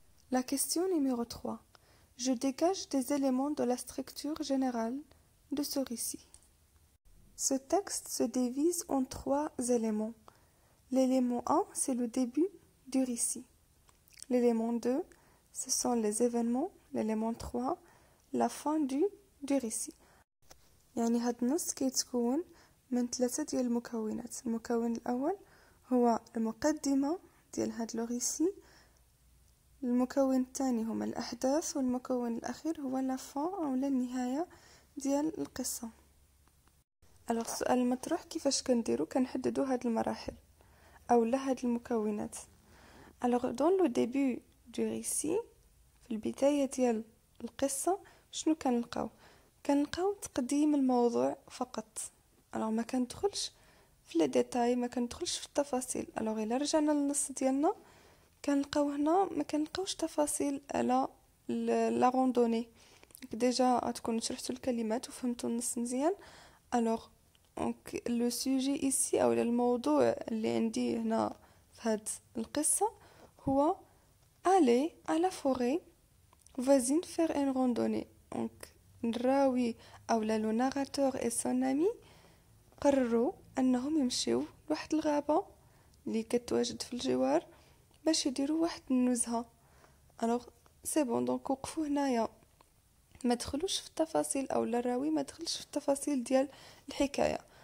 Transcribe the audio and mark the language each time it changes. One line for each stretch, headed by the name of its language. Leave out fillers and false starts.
French: La question numéro 3. Je dégage des éléments de la structure générale de ce récit. Ce texte se divise en 3 éléments. L'élément 1, c'est le début du récit. L'élément 2, ce sont les événements. L'élément 3, la fin du récit.
Arabic: يعني هاد النص كيتكون من 3 ديال المكونات. المكون الأول هو المقدمة ديال هاد لو ريسي، المكون الثاني هما الأحداث، والمكون الأخير هو لا فان أو النهاية ديال القصة. alors السؤال المطروح كيفاش كنديرو؟ كنحددو هاد المراحل أو لا هاد المكونات.
French: alors dans le début du récit،
Arabic: في البداية ديال القصة شنو كنلقاو تقديم الموضوع فقط. alors ما كندخلش في لي ديتاي، ما كندخلش في التفاصيل. alors الا رجعنا للنص ديالنا كنلقاو هنا ما كنلقاوش تفاصيل على لا روندوني. ديجا غتكونوا شرحتوا الكلمات وفهمتوا النص مزيان.
French: alors donc le sujet ici
Arabic: او الموضوع اللي عندي هنا في هاد القصة هو
French: aller à la forêt voisine faire une randonnée.
Arabic: donc الراوي او لو ناراتور
French: et son ami
Arabic: قرروا انهم يمشيو لواحد الغابة اللي كتواجد في الجوار باش يديروا واحد النزهة. الوغ سي بون، دونك وقفوا هنايا، ما دخلوش في التفاصيل او الراوي ما دخلش في التفاصيل ديال الحكايه.